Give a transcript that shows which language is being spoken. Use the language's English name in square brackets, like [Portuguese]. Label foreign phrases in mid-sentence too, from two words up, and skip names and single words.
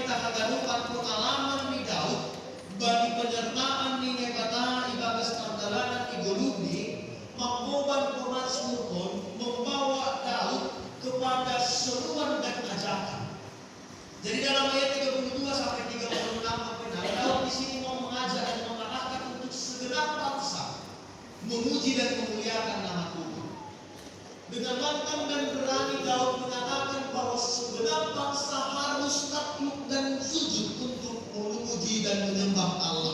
[Batak Simalungun] kagaduhan pengalaman ni Daud bagi penyertaan ni Nebata ibagas pangdalanan igulubi mampuban pemazmurkon [Indonesian] membawa Daud kepada seruan dan ajakan. Jadi dalam ayat 32 sampai 36 Daud di sini mau mengajak dan mengarahkan untuk segenap bangsa memuji dan memuliakan nama Tuhan. Dengan lantang dan berani Daud mengatakan bahwa segenap bangsa harus takluk dan sujud untuk memuji dan menyembah Allah.